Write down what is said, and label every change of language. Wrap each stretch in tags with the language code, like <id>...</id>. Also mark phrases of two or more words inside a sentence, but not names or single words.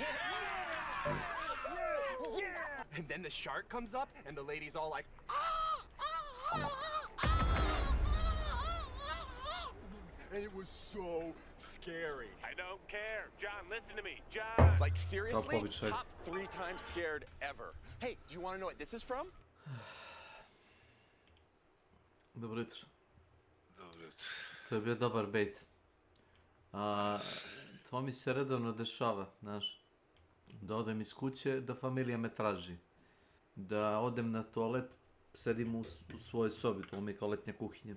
<en>And then the shark comes up, and the lady's all like, and it was so scary. I don't care. John, listen to me. John! Like, seriously? Popović, Top 3 times scared ever. Hey, do you want to know what this is from?</en> <sr>Dobro jutro. To je bio dobar bait. To mi se redovno dešava, znaš. Da odem iz kuće, da familija me traži. Da odem na toalet, sedim u svojoj sobi, to mi je kao letnja kuhinja.</sr>